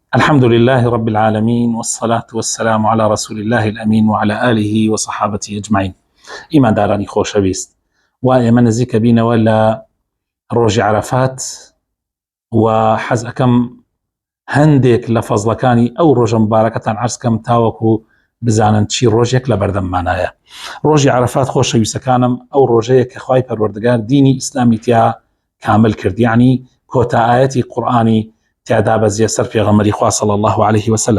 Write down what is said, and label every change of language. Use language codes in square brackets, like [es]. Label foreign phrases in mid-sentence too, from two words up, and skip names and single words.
[ar] الحمد لله رب العالمين، والصلاة والسلام على رسول الله الأمين وعلى آله وصحابته أجمعين. [ckb] إيمان داراني خۆشەویست، وایە من نزیکە بینەوە لە ڕۆژی عەرەفات و حەز ئەکەم هەندێک لە فەزڵەکانی ئەو ڕۆژە مبارەکەتان عەرز کەم تاوەکو بزانن چی ڕۆژێک لە بەردەممانایە. ڕۆژی عەرەفات خۆشەویستەکانم ئەو ڕۆژەیە کە خوای پەروەردگار دینی ئیسلامی تیا کامل کرد، یعنی کۆتا ئایەتی قورئانی تیادا بەزیە سەر پێغەمبەری خوا [ar] صلی الله عليه وسلم.